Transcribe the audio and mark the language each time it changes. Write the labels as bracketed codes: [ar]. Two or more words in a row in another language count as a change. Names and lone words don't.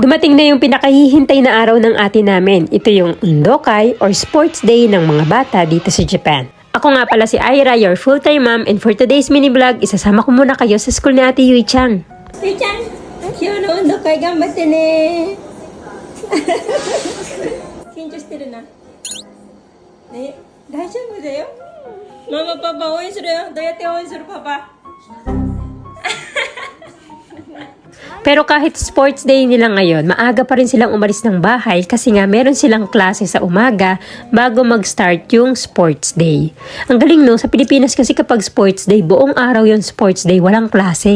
[tl] Dumating na yung pinakahihintay na araw ng ate namin. Ito yung Undokai or [en] Sports Day [tl] ng mga bata dito sa Japan. Ako nga pala si Ira, [en] your full-time mom, [tl] and [en] for today's mini vlog, [tl] isasama ko muna kayo sa school ni Ate Yui-chan. [ja] Yui-chan,今日の運動会頑張ってね。緊張してるな。ね、大丈夫だよ。ママパパ応援するよ。どうやって応援するパパ？ [tl] Pero kahit [en] sports day [tl] nila ngayon, maaga pa rin silang umalis ng bahay kasi nga meron silang klase sa umaga bago mag-start yung [en] sports day. [tl] Ang galing no, sa Pilipinas kasi kapag [en] sports day, [tl] buong araw yung [en] sports day, [tl] walang klase.